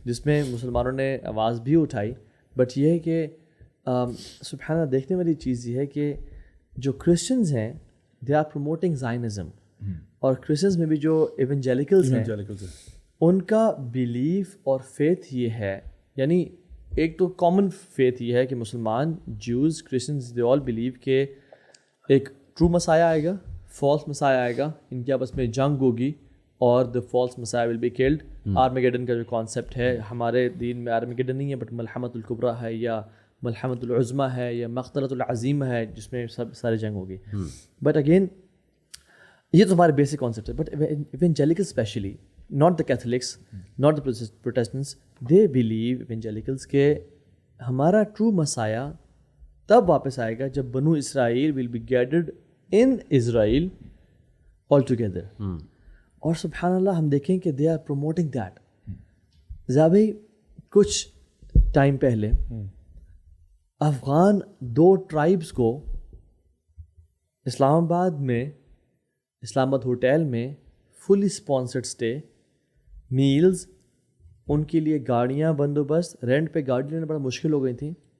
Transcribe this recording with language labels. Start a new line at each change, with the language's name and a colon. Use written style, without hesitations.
Urdu: جس میں مسلمانوں نے آواز بھی اٹھائی. بٹ یہ ہے کہ سبحانہ دیکھنے والی چیز یہ ہے کہ جو کرسچنز ہیں
English: they are promoting Zionism,
Urdu: اور کرسچنز میں بھی جو ایونجیلیکلز ہیں ان کا بیلیف اور فیتھ یہ ہے, یعنی ایک تو کامن فیتھ یہ ہے کہ مسلمان, جوز, کرسچنز
English: they all believe
Urdu: کہ ایک ٹرو مسایا آئے گا, فالس مسایا آئے گا, ان کے آپس میں جنگ ہوگی اور
English: The false messiah will be killed.
Urdu: آرمیگیڈن کا جو کانسیپٹ ہے ہمارے دین میں آرمیگیڈن نہیں ہے بٹ ملحمۃ الکبریٰ ہے یا ملحمۃ العظمیٰ ہے یا مقتلۃ العظیمہ ہے جس میں سب سارے جنگ ہوگی. بٹ اگین یہ تو ہمارے بیسک کانسیپٹ ہے. But ایونجیلیکل especially,
English: not the Catholics, not the Protestants, they believe evangelicals
Urdu: کہ ہمارا ٹرو مسایا تب واپس آئے گا جب بنو اسرائیل
English: will be gathered in Israel all together.
Urdu: اور سبحان اللہ ہم دیکھیں کہ
English: they are promoting that.
Urdu: زابی کچھ ٹائم پہلے افغان 2 ٹرائبس کو اسلام آباد میں, اسلام آباد ہوٹل میں فلی اسپانسرڈ اسٹے, میلز, ان کے لیے گاڑیاں بندوبست, رینٹ پہ گاڑی لینا بڑا مشکل ہو گئی تھیں.